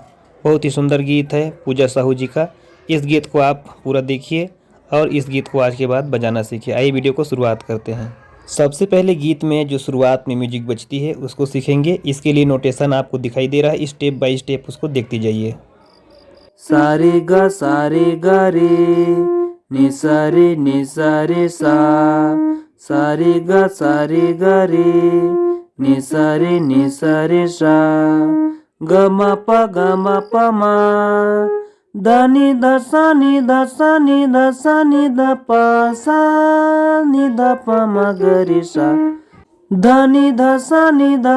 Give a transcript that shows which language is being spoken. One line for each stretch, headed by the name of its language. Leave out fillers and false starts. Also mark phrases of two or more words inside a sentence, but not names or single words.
Hindi: बहुत ही सुंदर गीत है पूजा साहू जी का। इस गीत को आप पूरा देखिए और इस गीत को आज के बाद बजाना सीखिए। आइए वीडियो को शुरुआत करते हैं। सबसे पहले गीत में जो शुरुआत में म्यूजिक बजती है उसको सीखेंगे। इसके लिए नोटेशन आपको दिखाई दे रहा है,
English: step by step
Hindi: उसको देखते जाइए। सारे गा रे नि सा रे सा गा रे नि सा रे सा ग म प मा ध नि ध नि ध प सा नि ध प म ग रे सा ध नि ध नि